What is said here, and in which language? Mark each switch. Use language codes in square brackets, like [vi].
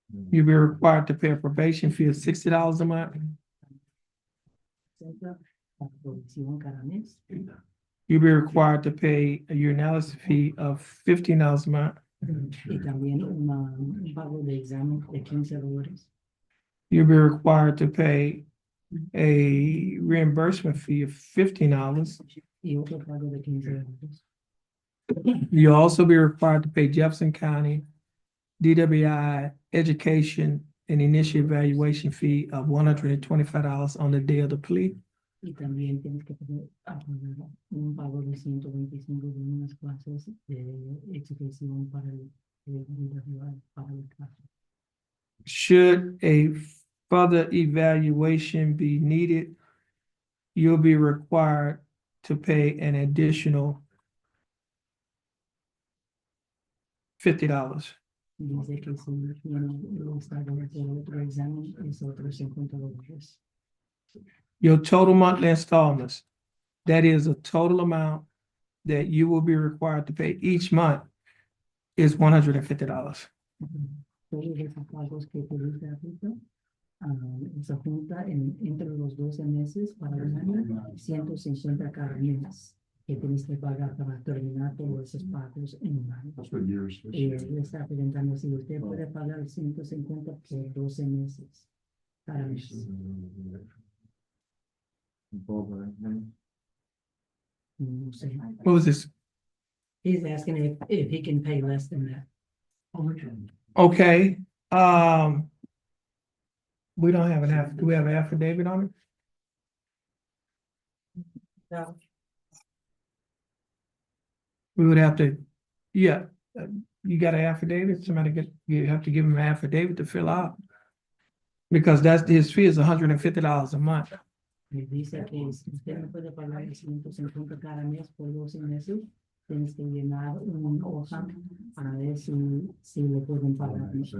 [en] You'll be required to pay a probation fee of $60 a month. [es] La provisión cada mes. [en] You'll be required to pay a urinalysis fee of $15 a month. [es] Y también un pago de examen de $15. [en] You'll be required to pay a reimbursement fee of $15. [es] Y otro pago de $15. [en] You'll also be required to pay Jefferson County DWI education and initial evaluation fee of $125 on the day of the plea. [es] Y también tienes que pagar un pago de 125 de unas clases de exhibición para el DWI, para el caso. [en] Should a further evaluation be needed, you'll be required to pay an additional $50. [es] Dice que si tiene el estado de otro examen es otros $50. [en] Your total monthly installments, that is a total amount that you will be required to pay each month, is $150. [es] Todos esos pagos que te dice ahorita, se junta entre los 12 meses para un año, 150 cada mes que tienes que pagar para terminar todos esos pagos en un año. Y él está preguntando si usted puede pagar 150 por 12 meses cada mes. No sé. [en] What was this? He's asking if he can pay less than that. Okay, we don't have do we have an affidavit on it? No. We would have to, yeah, you got an affidavit, you have to give him an affidavit to fill out. Because his fee is $150 a month. [es] Me dice que si usted no puede pagar 150 cada mes por 12 meses, tienes que llenar una hoja para ver si le pueden pagar.